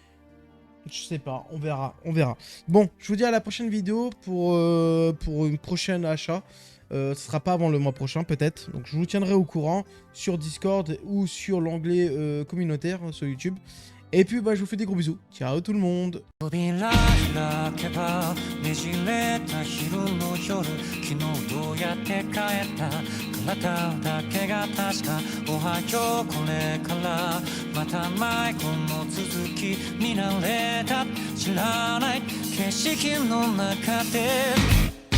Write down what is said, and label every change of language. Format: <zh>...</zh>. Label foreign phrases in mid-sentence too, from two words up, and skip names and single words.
<fr>Je sais pas, on verra, on verra. Bon, je vous dis à la prochaine vidéo pour une prochaine achat. Ce sera pas avant le mois prochain peut-être. Donc je vous tiendrai au courant sur Discord ou sur l'onglet communautaire sur YouTube. Et puis bah, je vous fais des gros bisous. Ciao tout le monde.</fr> <ja>扉開けばねじれた昼の夜昨日どうやって帰った体だけが確かおはようこれからまた迷子の続き見慣れた知らない景色の中で</ja>